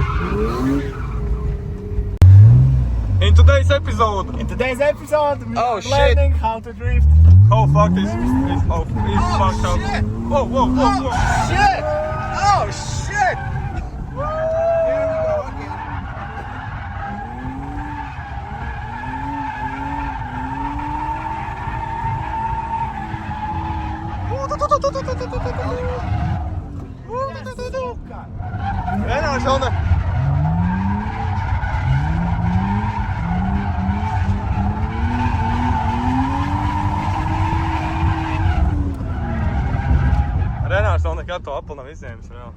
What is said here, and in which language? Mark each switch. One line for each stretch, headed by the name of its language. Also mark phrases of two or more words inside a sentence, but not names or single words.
English: In today's episode. In today's episode, we Oh, are shit. learning how to drift. How fucked is fucked up. Shit. Whoa, whoa, whoa, whoa. Shit! Oh, shit! Here we go again.
Latvian: Renā, Šalne. Renārs vēl nekad to apli nav izņēmis vēl.